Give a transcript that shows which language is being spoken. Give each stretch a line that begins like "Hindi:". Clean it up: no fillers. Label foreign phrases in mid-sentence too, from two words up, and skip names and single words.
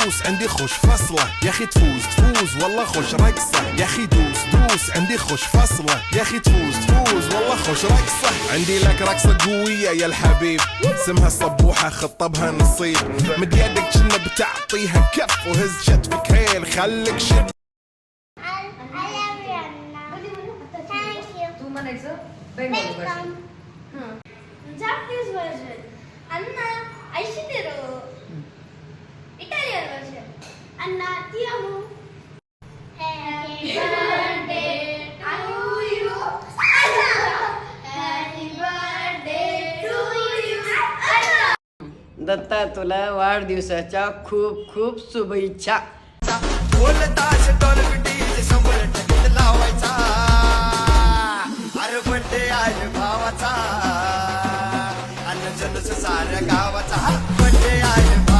Arabic: عندي خوش فصلة يا اخي تفوز تفوز والله خوش رقصة يا اخي دوس دوس عندي خوش فصلة يا اخي تفوز تفوز والله خوش رقصة عندي لك رقصة قوية يا الحبيب اسمها الصبوحة خطبها نصيب مد يدك كنا بتعطيها كف وهز شتفك هيل خليك شد
Marathi: तू म्हणायचं बेंगॉली भाषा.
English: Japanese version. Anna, Aishiteru. Italian version. Anna,
Italian: ti amo.
English: Happy birthday to you. Anna. Happy birthday to you. Anna.
Marathi: दत्ता तुला वाढदिवसाच्या खूप खूप शुभेच्छा. लावायचा अरे बड्डे आहे भावाचा अन्न जलस साऱ्या गावाचा बड्डे आहे